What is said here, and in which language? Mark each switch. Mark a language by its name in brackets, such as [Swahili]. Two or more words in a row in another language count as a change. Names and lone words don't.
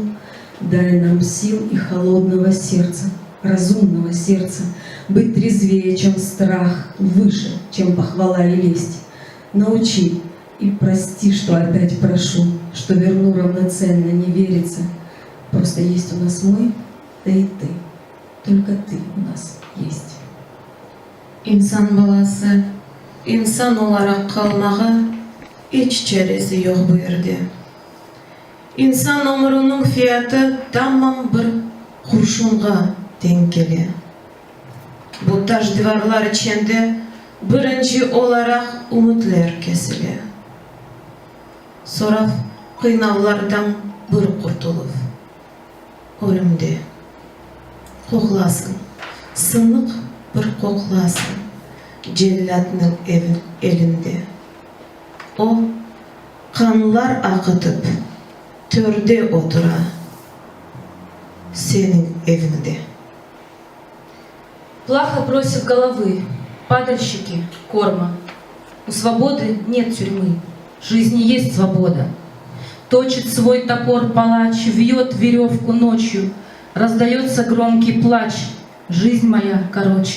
[Russian] Дай нам сил и холодного сердца, разумного сердца, быть трезвее, чем страх, выше, чем похвала и лесть. Научи и прости, что опять прошу, что верну равноценно, не верится. Просто есть у нас мы, да и ты. Только ты у нас есть. [Crimean Tatar] Инсан баласы, инсан olarak kalmağa hiç çaresi yok bu yerde. İnsan ömrünün fiyatı tamam bir kurşunga denk geliyor. Bu taş divarlar içinde birinci olarak umutlar kesiliyor. Sonra kıynavlardan bir kurtulup ölümde koklasın, sınık bir koklasın cellatның elinde. O kanlar akıtıp törde otura senin evinde. [Russian] Плаха просит головы, падальщики, корма. У свободы нет тюрьмы, жизни есть свобода. Точит свой топор палач, вьет веревку ночью, раздается громкий плач, жизнь моя короче.